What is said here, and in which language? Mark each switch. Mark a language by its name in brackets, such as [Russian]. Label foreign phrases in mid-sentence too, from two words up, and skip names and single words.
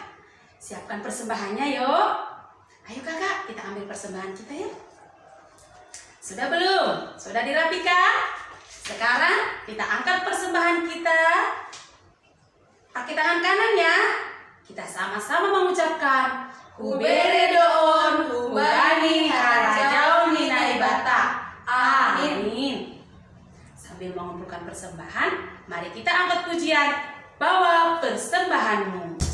[Indonesian] Siapkan persembahannya yuk. Ayo kakak, kita ambil persembahan kita yuk. Sudah belum? Sudah dirapikan? Sekarang kita angkat persembahan kita. Pakai tangan kanan ya. Kita sama-sama mengucapkan Ubere doon, ubani harajau ninai bata. Amin. Sambil mengumpulkan persembahan, mari kita angkat pujian. Bawa persembahanmu.